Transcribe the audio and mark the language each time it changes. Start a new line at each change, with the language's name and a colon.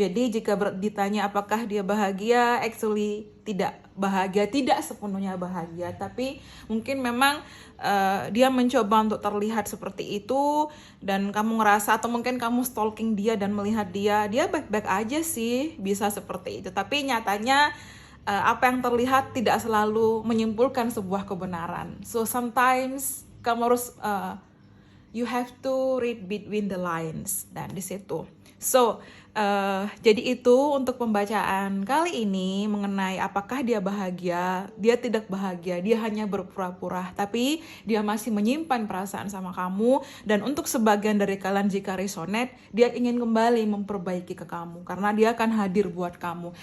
Indonesian: Jadi jika ditanya apakah dia bahagia, actually tidak bahagia, tidak sepenuhnya bahagia, tapi mungkin memang dia mencoba untuk terlihat seperti itu, dan kamu ngerasa, atau mungkin kamu stalking dia dan melihat dia baik-baik aja sih, bisa seperti itu. Tapi nyatanya apa yang terlihat tidak selalu menyimpulkan sebuah kebenaran.
English: So sometimes
Indonesian: kamu harus
English: you have to read between the lines,
Indonesian: dan di situ. So jadi itu untuk pembacaan kali ini mengenai apakah dia bahagia. Dia tidak bahagia, dia hanya berpura-pura, tapi dia masih menyimpan perasaan sama kamu. Dan untuk sebagian dari kalian jika resonate, dia ingin kembali memperbaiki ke kamu karena dia akan hadir buat kamu.